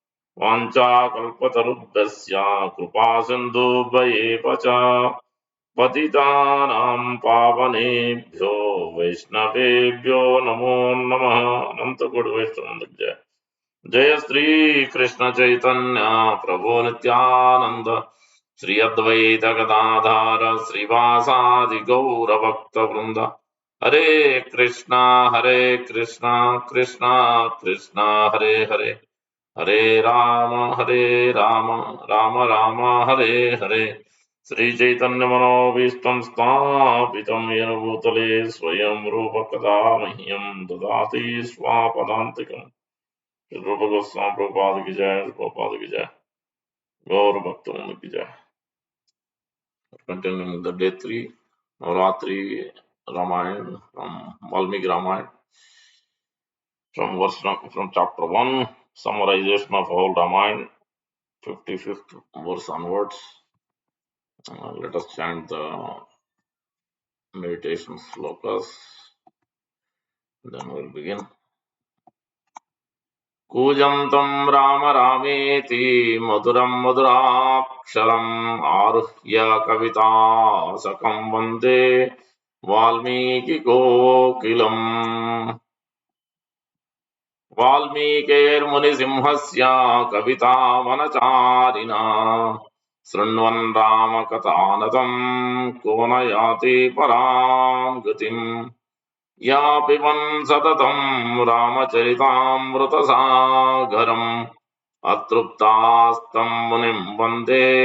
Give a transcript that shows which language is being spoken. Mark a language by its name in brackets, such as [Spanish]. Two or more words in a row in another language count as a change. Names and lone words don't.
[Sanskrit] वाञ्छाकल्पतरुभ्यश्च कृपासिन्धुभ्येव च पतितानां पावनेभ्यो वैष्णवेभ्यो नमो नमः। अनंतकोटि वैष्णव जय। जय श्री कृष्ण चैतन्य प्रभु नित्यानंद श्री अद्वैत गदाधर श्रीवासादि गौर भक्त वृंद। हरे कृष्णा कृष्णा कृष्णा हरे हरे हरे राम राम राम हरे हरे। श्री चैतन्य मनोभीष्टं स्थापितं येन भूतले स्वयं रूप कदा मह्यं ददाति स्वापदान्तिकम्। [Hindi] रूप गोस्वामी प्रभुपाद की जय। प्रभुपाद की जय। गौर भक्तों की जय। [English] continuing the day 3, Navratri Ramayana from Valmiki Ramayana, from chapter 1, summarization of whole Ramayana, 55th verse onwards. Let us chant the meditation slokas, then we'll begin. [Sanskrit] कूजन्तं राम रामेति मधुरं मधुराक्षरम् आरुह्य कवितासकं वन्दे वाल्मीकिकोकिलम् वाल्मीकेर्मुनिसिंहस्य कवितावनचारिणा शृण्वन् रामकथानदम् को न याति परां गतिम् या पिबन् सततं रामचरितामृतसागरम् अतृप्तास्तं मुनिं वन्दे